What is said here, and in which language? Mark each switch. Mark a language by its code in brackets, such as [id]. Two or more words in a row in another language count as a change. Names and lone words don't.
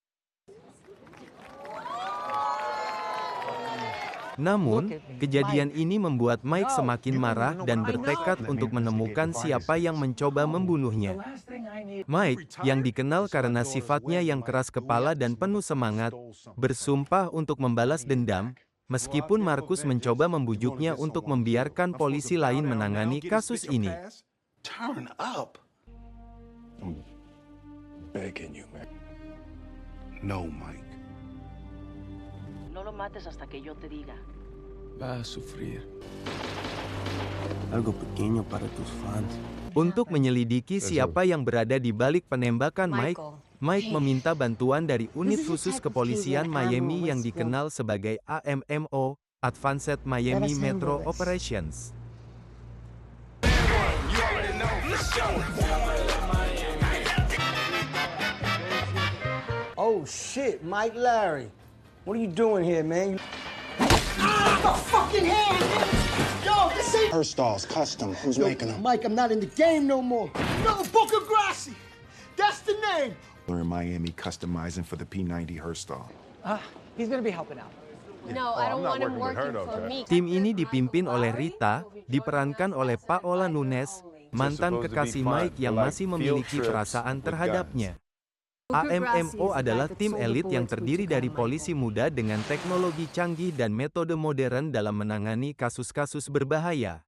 [id] Namun, kejadian ini membuat Mike semakin marah dan bertekad untuk menemukan siapa yang mencoba membunuhnya. Mike, yang dikenal karena sifatnya yang keras kepala dan penuh semangat, bersumpah untuk membalas dendam, meskipun Marcus mencoba membujuknya untuk membiarkan polisi lain menangani kasus ini. [es] No, Mike. No lo mates hasta que yo te diga. Va a sufrir. Algo pequeño para tus fans. [id] Untuk menyelidiki siapa yang berada di balik penembakan Mike meminta bantuan dari unit khusus kepolisian Miami yang dikenal sebagai AMMO, Advanced Miami Metro Operations. [en] Oh shit, Mike Larry. What are you doing here, man? The fucking hand! Yo, this ain't Herstall's custom. Who's making them? Mike, I'm not in the game no more. No, Booker Grassi. That's the name. We're in Miami customizing for the P90 Herstall. He's gonna be helping out. No, I don't want him working for me. [id] Tim ini dipimpin oleh Rita, diperankan oleh Paola Nunes, mantan kekasih Mike yang masih memiliki perasaan terhadapnya. AMMO adalah tim elit yang terdiri dari polisi muda dengan teknologi canggih dan metode modern dalam menangani kasus-kasus berbahaya.